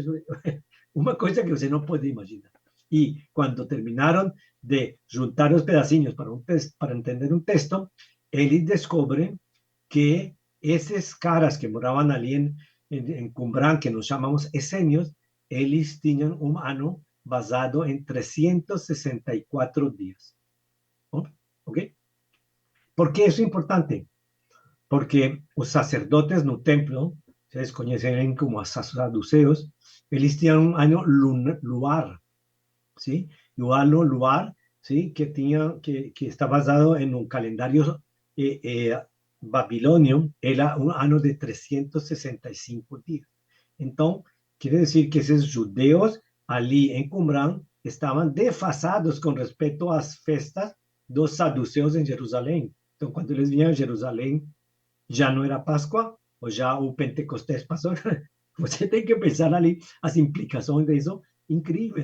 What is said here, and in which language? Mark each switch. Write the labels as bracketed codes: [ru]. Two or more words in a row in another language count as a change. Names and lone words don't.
[pt] Uma coisa que você não pode imaginar. E quando terminaram de juntar os pedacinhos para entender um texto, eles descobrem que esses caras que moravam ali em Qumran, que nós chamamos essênios, eles tinham um ano basado em 364 dias. [es] ¿Ok? ¿Por qué eso es importante? [pt] Porque os sacerdotes no templo, [es] ustedes conocen como saduceos, [pt] eles tinham um ano luar, [es] ¿sí? Y un [pt] ano luar, [es] ¿sí? Que está basado en un calendario babilonio, era un ano de 365 días. Entonces, quiere decir que esos judeos [pt] ali em Qumran estavam desfasados com respeito às festas dos saduceus em Jerusalém. Então, quando eles vinham a Jerusalém, já não era Páscoa, ou já o Pentecostés passou. Você tem que pensar ali as implicações disso, incrível.